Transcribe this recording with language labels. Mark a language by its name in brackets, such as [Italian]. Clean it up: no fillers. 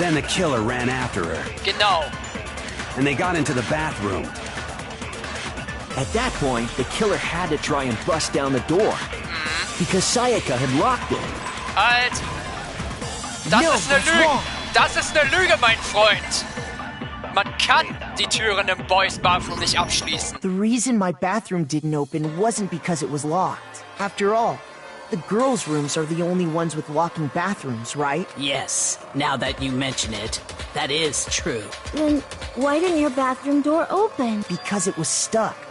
[English] Then the killer ran after her. [German] Genau. [English] And they got into the bathroom. At that point, the killer had to try and bust down the door. Because Sayaka had locked it. [German] Halt! Das ist eine Lüge! Das ist eine Lüge, mein Freund! Man kann die Türen im Boys Bathroom nicht abschließen. [English] The reason my bathroom didn't open wasn't because it was locked. After all, the girls' rooms are the only ones with locking bathrooms, right? Yes, now that you mention it, that is true. Then why didn't your bathroom door open? Because it was stuck.